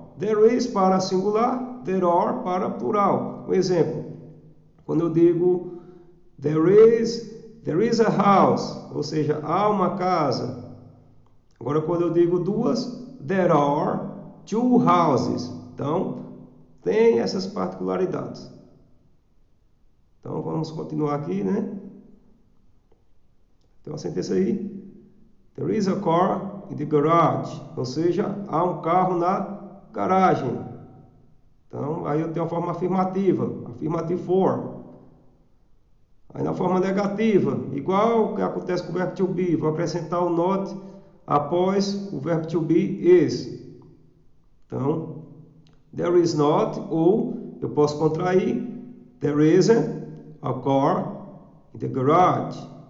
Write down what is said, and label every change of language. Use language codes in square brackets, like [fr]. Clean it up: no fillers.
[pt] There is para singular, there are para plural. Um exemplo, quando eu digo [en] there is a house, [pt] ou seja, há uma casa. Agora quando eu digo duas, [en] there are two houses. [pt] Então, tem essas particularidades. Então, vamos continuar aqui, né? Tem uma sentença aí. [en] There is a car in the garage. [pt] Ou seja, há um carro na garagem. Então, aí eu tenho a forma afirmativa. [en] Affirmative form. [pt] Aí na forma negativa, igual o que acontece com o verbo to be. Vou acrescentar o not após o verbo to be is. [en] Então, there is not, [pt] ou eu posso contrair, [en] there isn't a car in the garage.